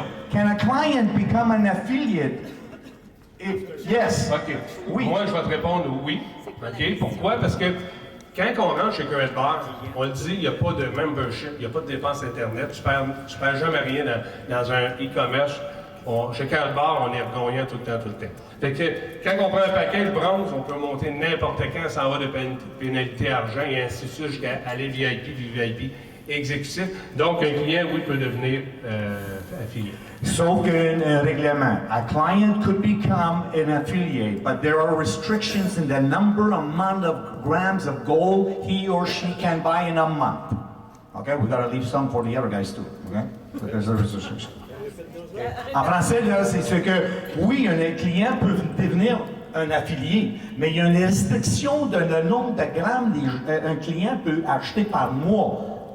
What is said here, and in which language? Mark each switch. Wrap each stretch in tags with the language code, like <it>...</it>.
<en>Can a client become an affiliate? Yes. OK.</en> <fr>Oui. Moi, je vais te répondre oui. OK. Pourquoi? Parce que quand on rentre chez Karatbars, on le dit, il n'y a pas de membership, il n'y a pas de dépenses Internet. Tu perds jamais rien dans un e-commerce. Chez Karatbars, on est gagnant tout le temps. Fait que quand on prend un paquet de bronze, on peut monter n'importe quand sans avoir de pénalité argent et ainsi de suite jusqu'à aller VIP, VIP exécutif. Donc, un client, oui, peut devenir affilié. Sauf qu'un règlement.</fr> <en>A client could become an affiliate, but there are restrictions in the amount of grams of gold he or she can buy in a month. Okay, we gotta leave some for the other guys too. Okay, so there's a restriction.</en> <fr>En français, là, c'est ce que, oui, un client peut devenir un affilié, mais il y a une restriction de le nombre de grammes qu'un client peut acheter par mois.</fr>